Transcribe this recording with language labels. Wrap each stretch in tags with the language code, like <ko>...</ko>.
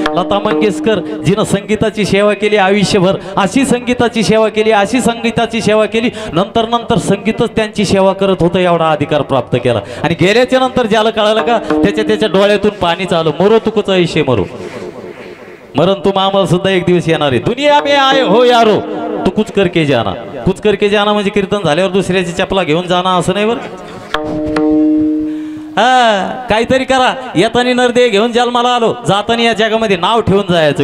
<mr>लता मंगेशकर जिनं संगीताची सेवा केली आयुष्यभर. अशी संगीताची सेवा केली अशी संगीताची सेवा केली नंतर नंतर संगीतच त्यांची सेवा करत होतं एवढा अधिकार प्राप्त केला. आणि गेल्याच्या नंतर ज्याला कळालं का त्याच्या डोळ्यातून पाणी चालू.</mr> <hi>मरो तू कुछ ऐशे मरो.</hi> <mr>मरण तुम आम्हाला सुद्धा एक दिवस येणार आहे.</mr> <hi>दुनिया में आए हो यारो तू कुछ करके जाना. कुछ करके जाना</hi> <mr>म्हणजे कीर्तन झाल्यावर दुसऱ्याची चपला घेऊन जाणं असं नाही बरं. हा काहीतरी करा. येतानी नरदेह घेऊन जन्माला आलो जाताना या जगामध्ये नाव ठेवून जायचं.</mr>